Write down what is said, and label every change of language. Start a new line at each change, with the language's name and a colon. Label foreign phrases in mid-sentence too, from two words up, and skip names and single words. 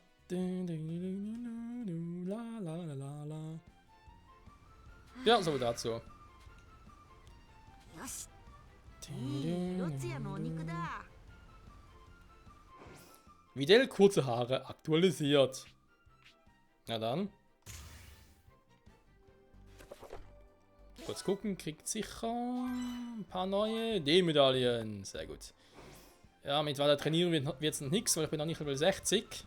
German: La, la, la, la, la. Ja, so dazu.
Japanese: よし、いい色艶のお肉だ。
German: Videl kurze Haare aktualisiert. Na dann. Kurz gucken, kriegt sicher ein paar neue D-Medaillen. Sehr gut. Ja, mit weiter trainieren wird es noch nichts, weil ich bin noch nicht Level 60.